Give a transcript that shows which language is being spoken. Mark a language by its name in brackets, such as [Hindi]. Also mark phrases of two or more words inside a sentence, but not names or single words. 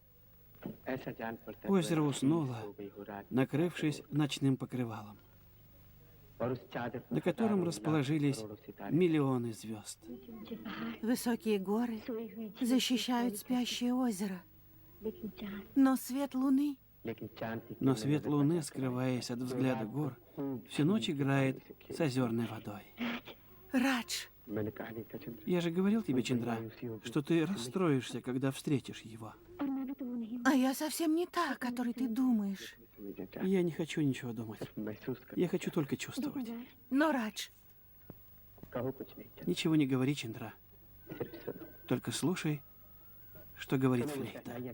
[Russian] Озеро уснуло, накрывшись ночным покрывалом, на котором расположились миллионы звезд. Высокие горы защищают спящее озеро. [Hindi] लेकिन चांद [Russian] Но свет луны Но свет луны, скрываясь от взгляда гор, всю ночь играет с озерной водой. Радж, Я же говорил тебе, Чандра, что ты расстроишься, когда встретишь его. [Hindi] और मैं भी तो वो नहीं [Russian] а я совсем не та, о которой ты думаешь. Я не хочу ничего думать. Я хочу только чувствовать. Но, Радж, Ничего не говори, Чандра. Только слушай, что говорит флейта.